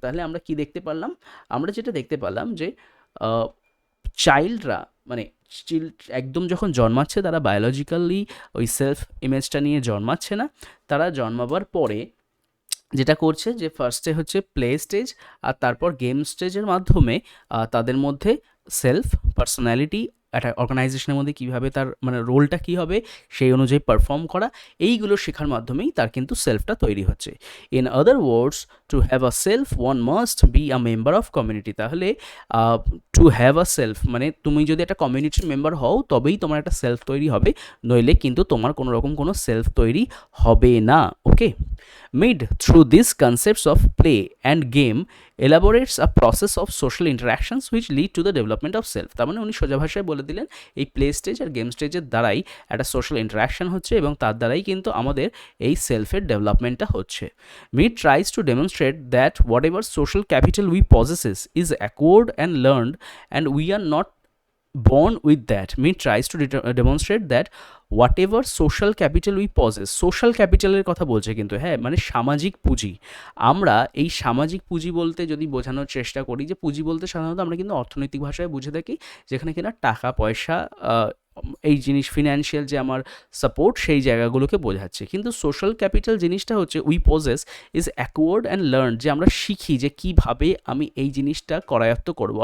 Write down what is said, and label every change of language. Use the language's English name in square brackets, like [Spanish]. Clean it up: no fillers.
[Bangla] তাহলে আমরা কি দেখতে পারলাম? আমরা যেটা দেখতে পারলাম যে চাইল্ডরা মানে একদম যখন জন্মাচ্ছে, তারা বায়োলজিক্যালি ওই সেলফ ইমেজটা নিয়ে জন্মাচ্ছে না, তারা জন্মাবার পরে যেটা করছে যে ফার্স্টে হচ্ছে প্লে স্টেজ আর তারপর গেম স্টেজের মাধ্যমে তাদের মধ্যে সেলফ পার্সোনালিটি, একটা অর্গানাইজেশনের মধ্যে কীভাবে তার মানে রোলটা কী হবে সেই অনুযায়ী পারফর্ম করা, এইগুলো শেখার মাধ্যমেই তার কিন্তু সেলফটা তৈরি হচ্ছে। [English] In other words, to have a self one must be a member of community. [Bangla] তাহলে [English] to have a self [Bangla] মানে তুমি যদি একটা কমিউনিটির মেম্বার হও তবেই তোমার একটা সেলফ তৈরি হবে, নইলে কিন্তু তোমার কোনো রকম কোনো সেলফ তৈরি হবে না। [English] Okay, Mead, through these concepts of play and game, elaborates a process of social interactions which lead to the development of self. [Bangla] তার মানে উনি সোজা ভাষায় বলে দিলেন এই প্লে স্টেজ আর গেম স্টেজের দ্বারাই একটা সোশ্যাল ইন্টারাকশন হচ্ছে এবং তার দ্বারাই কিন্তু আমাদের এই সেলফের ডেভেলপমেন্টটা হচ্ছে। [English] Mead tries to demonstrate that whatever social capital we possesses is acquired and learned, and we are not born with that. Mead tries to demonstrate that whatever social capital we possess, social capitalের [Bangla] কথা বলছে কিন্তু, হ্যাঁ, মানে সামাজিক পুঁজি। আমরা এই সামাজিক পুঁজি বলতে যদি বোঝানোর চেষ্টা করি, যে পুঁজি বলতে সাধারণত আমরা কিন্তু অর্থনৈতিক ভাষায় বুঝে থাকি, যেখানে কিনা টাকা পয়সা, এই জিনিস ফিনান্সিয়াল যে আমার সাপোর্ট, সেই জায়গাগুলোকে বোঝাচ্ছে। কিন্তু সোশ্যাল ক্যাপিটাল জিনিসটা হচ্ছে [English] we possess is acquired and learn, [Bangla] যে আমরা শিখি যে কীভাবে আমি এই জিনিসটা করায়ত্ত করবো।